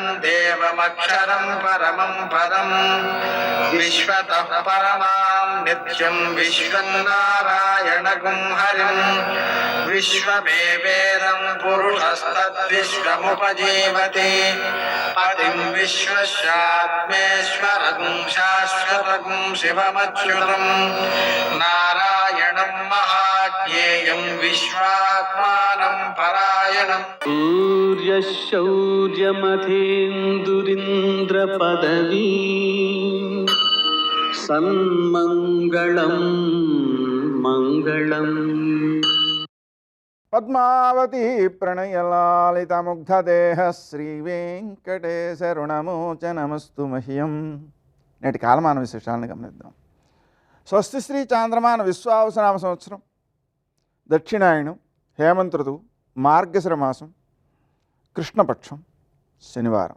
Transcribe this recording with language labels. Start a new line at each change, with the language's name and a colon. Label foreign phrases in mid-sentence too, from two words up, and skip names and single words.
Sanskrit: देवमक्षरं परमं पदं विश्वतः परमां नित्यं विश्वं नारायणगुं हरिं विश्वमेवेदं पुरुषस्तद्विश्वमुपजीवति पतिं विश्वस्यात्मेश्वरगुं शाश्वतगुं शिवमच्युतं नारायणं महाज्ञेयं विश्वात्मानं परायणम् सूर्यशौर्यमथेन्दुरिन्द्रपदवी सन्मङ्गलं मङ्गलम् పద్మావతి ప్రణయలాలితముగ్ధదేహ శ్రీవేంకటేశరుణమోచనమస్తు మహ్యం.
Telugu: నేటి కాలమాన విశేషాలను గమనిద్దాం. స్వస్తి శ్రీ చాంద్రమాన విశ్వావసనామ సంవత్సరం, దక్షిణాయనం, హేమంత ఋతువు, మార్గశిర మాసం, కృష్ణపక్షం, శనివారం.